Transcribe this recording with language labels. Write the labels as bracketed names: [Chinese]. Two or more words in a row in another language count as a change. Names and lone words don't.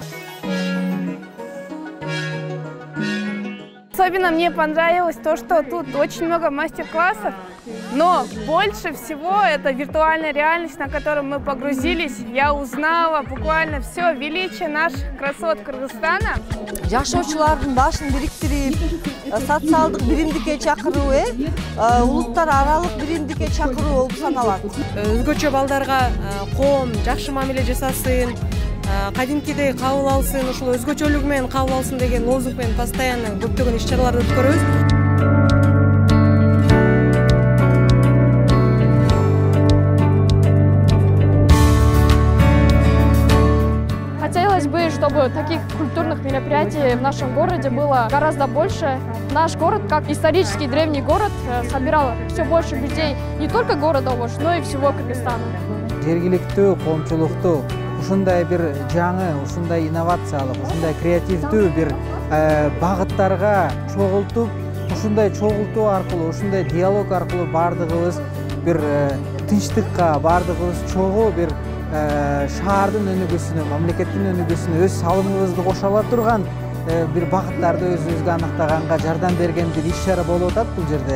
[Russian] Особенно мне понравилось то, что тут очень много мастер-классов, но больше всего это виртуальная реальность, на которую мы погрузились. Я узнала буквально все величие наших красот Кыргызстана. [Kyrgyz] Жашоочулардын башын бириктирип, социалдык биримдикке чакыруу, улуттар аралык биримдикке чакыруу болуп саналат. Өзгөчө балдарга коом жакшы мамиле жасасын, кадимкидей кабыл алсын, ушул өзгөчөлүгү менен кабыл алсын деген лозунг менен постоянно көптөгөн иш-чараларды өткөрөбүз. [Russian] Хотелось бы, чтобы таких культурных мероприятий в нашем городе было гораздо больше. Наш город, как исторический древний город, собирал все больше людей не только города Ош, но и всего Кыргызстана. [Kyrgyz] Жергиликтүү коомчулукту ушундай бир жаңы, ушундай инновациялык, ушундай креативдүү бир багыттарга чогултуп, ушундай чогултуу аркылуу, ушундай диалог аркылуу бардыгыбыз бир тынчтыкка, бардыгыбыз чогуу бир шаардын өнүгүүсүнө, мамлекеттин өнүгүүсүнө өз салымыбызды кошо ала турган бир багыттарды өзүбүзгө аныктаганга жардам берген бир иш-чара болуп атат бул жерде.